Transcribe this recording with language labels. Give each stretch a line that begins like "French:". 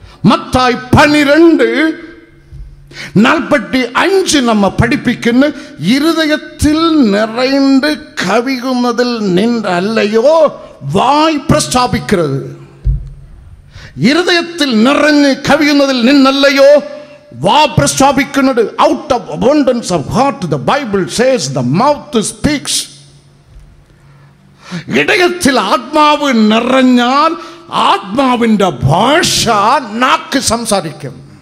Malayalam: മത്തായി 12:45 നമ്മ പഠിപ്പിക്കുന്ന ഇരുദയത്തിൽ നിറയുണ്ട് കവിയുന്നതിൽ നിന്നല്ലയോ വായ് പ്രസ്താവിക്കുന്നത്. ഇരുദയത്തിൽ നിറഞ്ഞ് കവിയുന്നതിൽ നിന്നല്ലയോ വാ പ്രസ്താവിക്കുന്നത്.
English: Out of abundance of heart the Bible says the mouth speaks.
Malayalam: ഇടയത്തിൽ ആത്മാവ് നിറഞ്ഞാൽ ആത്മാവിൻ്റെ ഭാഷ നാക്ക് സംസാരിക്കും.